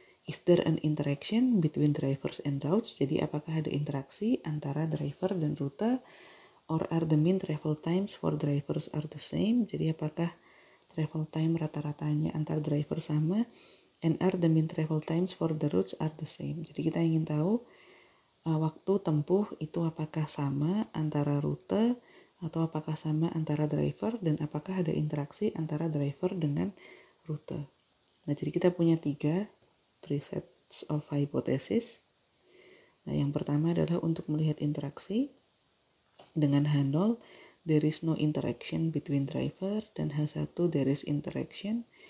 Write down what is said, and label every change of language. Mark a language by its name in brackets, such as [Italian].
[English] Is there an interaction between drivers and routes? [Indonesian] Jadi apakah ada interaksi antara driver dan rute? [English] Or are the mean travel times for drivers are the same? [Indonesian] Jadi apakah travel time rata-ratanya antar driver sama? [English] And are the mean travel times for the routes are the same? [Indonesian] Jadi kita ingin tahu waktu tempuh itu apakah sama antara rute atau apakah sama antara driver, dan apakah ada interaksi antara driver dengan rute. Nah, jadi kita punya [English] 3 sets of hypothesis. [Indonesian] Nah, yang pertama adalah untuk melihat interaksi. [English] Dengan H0, there is no interaction between driver, [Indonesian] dan [English] H1 there is interaction.